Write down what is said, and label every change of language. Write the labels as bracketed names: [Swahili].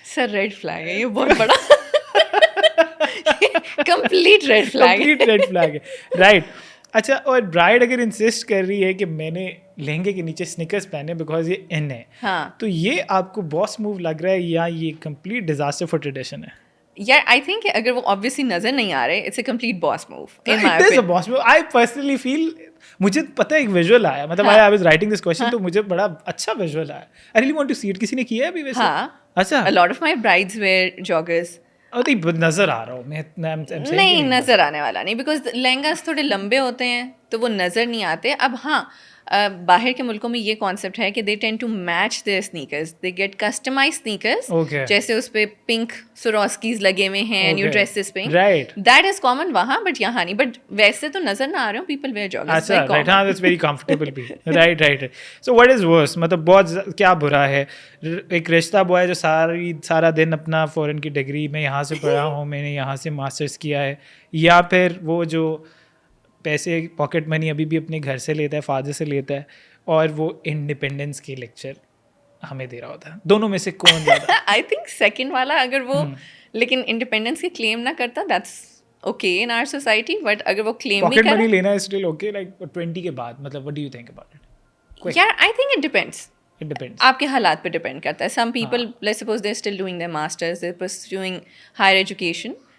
[Urdu] سر red flag ہے. یہ بہت بڑا کمپلیٹ ریڈ فلیگ ہے رائٹ. اچھا اور برائڈ اگر انسسٹ کر رہی ہے کہ میں نے لہنگے کے نیچے سنیکرز پہنے بیکاز یہ ان ہے تو یہ آپ کو باس موو لگ رہا ہے یا یہ کمپلیٹ ڈیزاسٹر فار ٹریڈیشن ہے؟ [English] Yeah, I think [Urdu] اگر وہ [English] obviously [Urdu] نظر نہیں آ رہے [English] it's a complete boss move. It is a boss move. I personally feel [Urdu] مجھے پتہ ہے ایک ویژول آیا مطلب [English] I was writing this question [Urdu] تو مجھے بڑا اچھا ویژول آیا. [English] I really want to see it. [Urdu] کسی نے کیا ہے ابھی ویسے؟ اچھا [English] a lot of my brides wear joggers. [Urdu] نظر آ رہا ہوں میں نہیں نظر آنے والا نہیں بیکاز لہنگاز تھوڑے لمبے ہوتے ہیں تو وہ نظر نہیں آتے. اب ہاں باہر کے ملکوں میں یہ کانسیپٹ ہے کہ [English] They tend to match their sneakers. They get customize sneakers [Urdu] جیسے اس پہ پنک سوروسکیز لگے ہوئے ہیں نیو ڈریسز پہ [English] that is common [Urdu] وہاں بٹ یہاں نہیں. بٹ ویسے تو نظر نہ آ رہے ہوں [English] People wear joggers. [Urdu] ہاں [English] that's very comfortable [Urdu] بھی right right. [English] so what is worse [Urdu] مطلب بہت کیا برا ہے ایک رشتہ بوائے جو سارا دن اپنا فورن کی ڈگری میں یہاں سے پڑھا ہوں میں نے یہاں سے ماسٹرس کیا ہے یا پھر وہ جو پیسے پاکٹ منی ابھی بھی اپنے گھر سے لیتا ہے فادر سے لیتا ہے اور وہ انڈیپینڈنس کی لیکچر ہمیں دے رہا ہوتا ہے. دونوں میں سے کون زیادہ؟ [English] I think [Urdu] سیکنڈ والا اگر وہ لیکن انڈیپینڈنس کی کلیم نہ کرتا [English] That's okay in our society. [Urdu] But اگر وہ کلیم بھی [English] Pocket money لینا is still okay like 20 کے بعد مطلب what do you think about it? [Urdu] یار [English] I think it depends [Urdu] آپ کے حالات پہ ڈپینڈ کرتا ہے. [English] some people let's suppose they still doing their masters they pursuing higher education